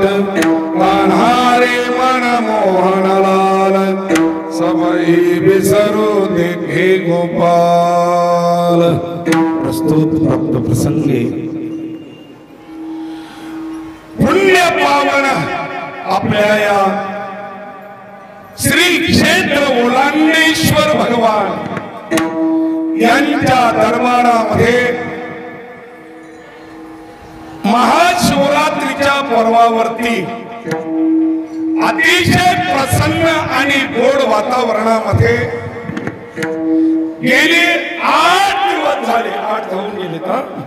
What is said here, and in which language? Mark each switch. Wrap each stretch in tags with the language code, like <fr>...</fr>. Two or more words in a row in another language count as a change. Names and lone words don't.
<hi>कान्हा रे मन मोहन लाल, सबई बिसरो देखे गोपाल।</hi> <mr>प्रस्तुत भक्त प्रसंगे पुण्य पावन आपल्या या श्री क्षेत्र ओलांडेश्वर भगवान यांच्या दरबारामध्ये महाशिवरात्रीच्या पर्वावरती अतिशय प्रसन्न आणि गोड वातावरणामध्ये गेले 8 दिवस झाले, 8 होऊन गेले तर</mr>